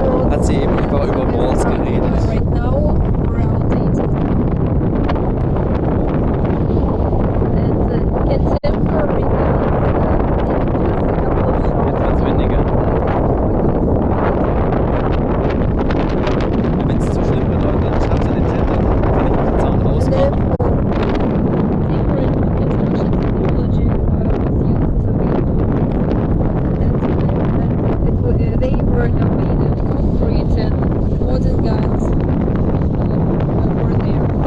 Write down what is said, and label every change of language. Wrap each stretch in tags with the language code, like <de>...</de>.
<de>Hat sie eben über Walls geredet.</de> <en>Right now, we're outdated. And contemporary guns, just a couple of shots.</en> <de>Jetzt wird's windiger. Wenn es zu schlimm wird, Leute, dann schreibt es in den Chat, dann kann ich den Sound ausmachen.</de> <en>Different construction technology was used to build forts. And they were now made of concrete, and modern guns were there.</en>